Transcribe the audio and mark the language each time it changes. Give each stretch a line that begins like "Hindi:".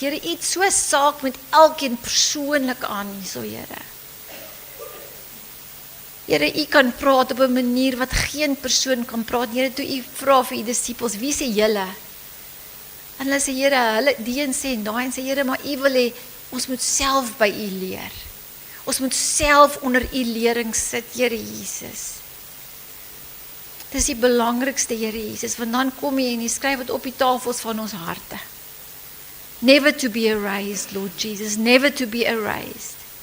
Afrikaans: Here, iets so saak met elkeen persoonlik aan hierso, Here. Here, U kan praat op 'n manier wat geen persoon kan praat. Here, toe U vra vir U disippels, wie sê julle? En hulle sê, Here, hulle die een sê en daai een sê, Here, maar U wil hê ons moet self by U leer. Ons moet self onder U lering sit, Here Jesus. Dis die belangrikste, Here Jesus, want dan kom jy en jy skryf dit op die tafels van ons harte.
English: Never to be erased, Lord Jesus, never to be erased.